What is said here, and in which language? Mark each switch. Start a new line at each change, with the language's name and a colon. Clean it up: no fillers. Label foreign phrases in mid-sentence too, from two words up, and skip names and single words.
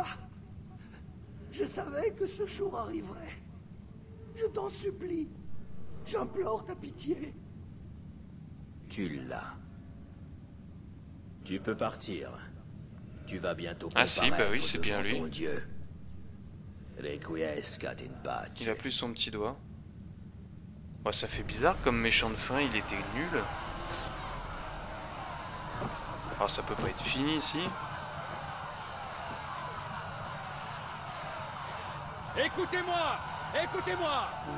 French: Je savais que ce jour arriverait. Je t'en supplie. J'implore ta pitié. Tu l'as. Tu peux partir. Tu vas bientôt Ah si, bah oui, comparaître c'est bien devant lui. ton Dieu.
Latin: Requiescat in pace.
French: Il a plus son petit doigt. Ouais, ça fait bizarre comme méchant de fin, il était nul. Alors ça peut pas être fini ici. Écoutez-moi! Écoutez-moi!